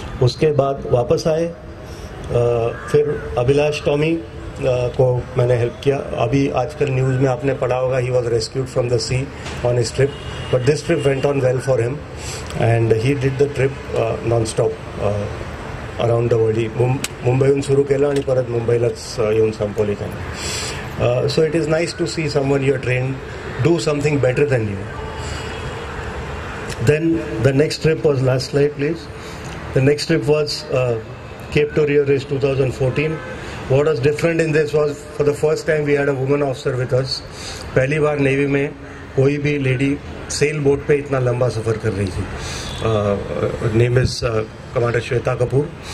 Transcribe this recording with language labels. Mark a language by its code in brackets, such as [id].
[hi] उसके बाद वापस आए. फिर अभिलाष टॉमी को मैंने हेल्प किया. अभी आजकल न्यूज़ में आपने पढ़ा होगा, [en] He was rescued from the sea on his trip, but this trip went on well for him and he did the trip non stop around the world. [mr] मुंबईहून सुरू केलं आणि परत मुंबईलाच येऊन संपवली त्यांनी. [en] So it is nice to see someone you are train do something better than you. Then the next trip was, last slide please. The next trip was Cape to Rio race 2014. What was different in this was for the first time we had a woman officer with us. [hi] पहली बार navy में कोई भी Leydig sail boat पे इतना लंबा सफ़र कर रही थी. [en] Name is commander Shweta Kapoor.